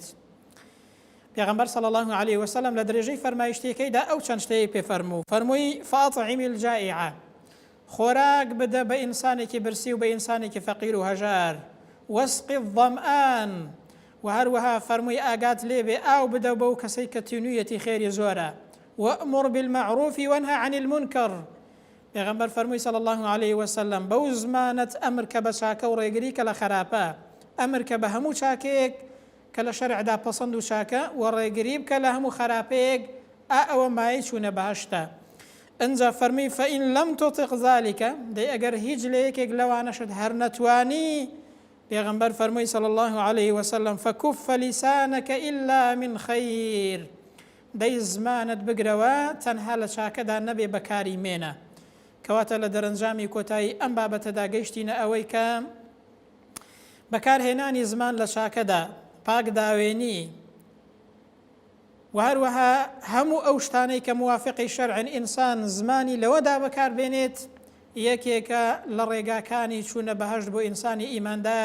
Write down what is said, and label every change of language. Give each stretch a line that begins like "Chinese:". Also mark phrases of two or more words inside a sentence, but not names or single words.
Central Kurdish: پێغەمبەر
Arabic: صلی الله علیه وسلم
Central Kurdish: لە درێژەی فەرمایشتەکەیدا ئەو چەند شتەیە پێ فەرموو. فەرمووی
Arabic: فاطعمی الجائعە،
Central Kurdish: خۆراک بدە بە ئینسانێکی برسی و بە ئینسانێکی فەقیر و هەژار.
Arabic: وەسقی الظەمئان،
Central Kurdish: و هەروەها فەرمووی ئاگات لێبێ ئاو بدە بەو کەسەی کە تینوویەتی خێری زۆرە
Arabic: وأمر بالمعروف وانهى عن المنكر.
Central Kurdish: پێغەمبەر فەرمووی
Arabic: صلی الله عليه وسلم
Central Kurdish: بەو زمانت ئەمر کە بە چاکە و ڕێگری کە لە خراپە، ئەمر کە بە هەموو چاکەیەک کە لە شەرعدا پەسەند و چاکە و ڕێگری بکە لە هەموو خراپەیەک ئەوە مایە چوونە بەهەشتە. ئەنجا فەرمی
Arabic: فەئین لەم تطق ذلكە
Central Kurdish: دەی ئەگەر هیچ لە یەکێک لەوانەشت هەر نەتوانی، پێغەمبەر فەرمووی
Arabic: صلی الله عليه وسلم فكف لسانك إلا من خير،
Central Kurdish: دەی زمانت بگرەوە تەنها لە چاکەدا نەبێ بەکاری مێنە. کەواتە لە دەرەنجامی کۆتایی ئەم بابەتەدا گەیشتینە ئەوەی کە بەکارهێنانی زمان لە چاکەدا پاک داوێنی و هەروەها هەموو ئەو شتانەی کە موافقی شەرعن ئینسان زمانی لەوەدا بەکاربێنێت یەکێکە لە ڕێگاکانی چوونە بەهەشت بۆ ئینسانی ئیماندار.